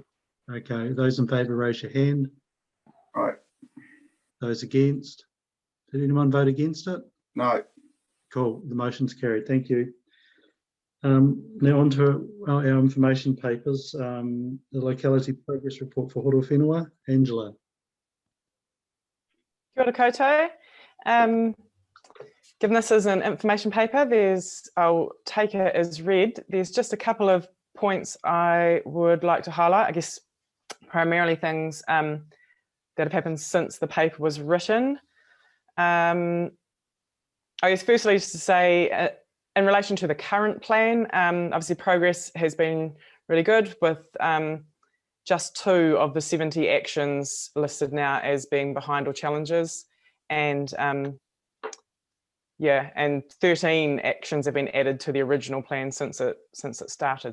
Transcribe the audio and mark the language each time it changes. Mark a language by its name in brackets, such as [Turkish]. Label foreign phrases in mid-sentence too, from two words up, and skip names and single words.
[English] Okay, those in favour raise your hand. Right. Those against? Did anyone vote against it? No. Cool, the motion's carried, thank you. Now on to our information papers, the locality progress report for Horowhenua. Angela. [Māori] Kia ora koutou. [English] Given this is an information paper, I'll take it as read. There's just a couple of points I would like to highlight, I guess primarily things that have happened since the paper was written. I guess firstly just to say, in relation to the current plan, obviously progress has been really good with just 2 of the 70 actions listed now as being behind or challenges, and yeah, and 13 actions have been added to the original plan since it started.